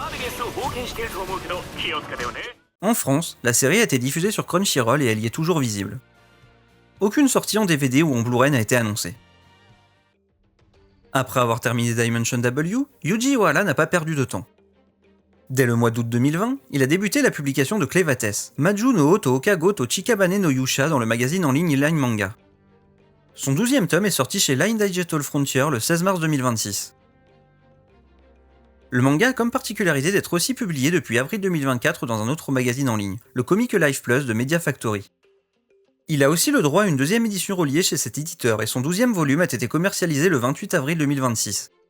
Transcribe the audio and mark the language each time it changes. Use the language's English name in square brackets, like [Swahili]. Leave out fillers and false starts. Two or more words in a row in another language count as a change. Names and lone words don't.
[French] En France, la série a été diffusée sur Crunchyroll et elle y est toujours visible. Aucune sortie en DVD ou en Blu-ray n'a été annoncée. Après avoir terminé Dimension W, Yuji Iwahara n'a pas perdu de temps. Dès le mois d'août 2020, il a débuté la publication de Clevates, Maju no Oto Okago to Chikabane no Yusha dans le magazine en ligne Line Manga. Son 12e tome est sorti chez Line Digital Frontier le 16 mars 2026. Le manga a comme particularité d'être aussi publié depuis avril 2024 dans un autre magazine en ligne, le Comic Life Plus de Media Factory. Il a aussi le droit à une deuxième édition reliée chez cet éditeur et son 12e volume a été commercialisé le 28 avril 2026.